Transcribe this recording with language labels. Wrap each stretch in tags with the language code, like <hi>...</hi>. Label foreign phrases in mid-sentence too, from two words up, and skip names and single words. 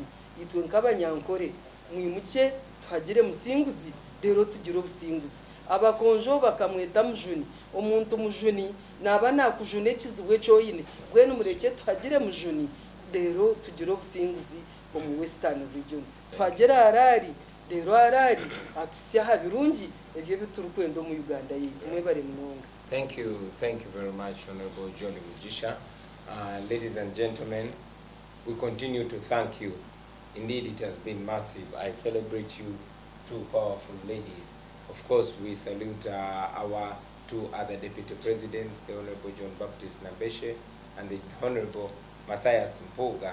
<nyn>itwe nkabanyankore mwimuke tuhagire musinguzi dero tugire obusinguzi abakonjo bakamweta mujuni omuntu mujuni naba nakujune kiziwe cyoyine bwene mureke tuhagire mujuni dero tugire obusinguzi omu</nyn> <en>Western region</en> <nyn>tuhagire arari dero arari atusyaha birungi ebyo biturukwenda mu Uganda yitu mwebare munonga.</nyn> <en>Thank you very much, Honorable Jolly Mujisha. Ladies and gentlemen, we continue to thank you. Indeed, it has been massive. I celebrate you, two powerful ladies. Of course, we salute our two other deputy presidents, the Honorable John Baptist Nabeshe and the Honorable Matthias Mpuga.</en>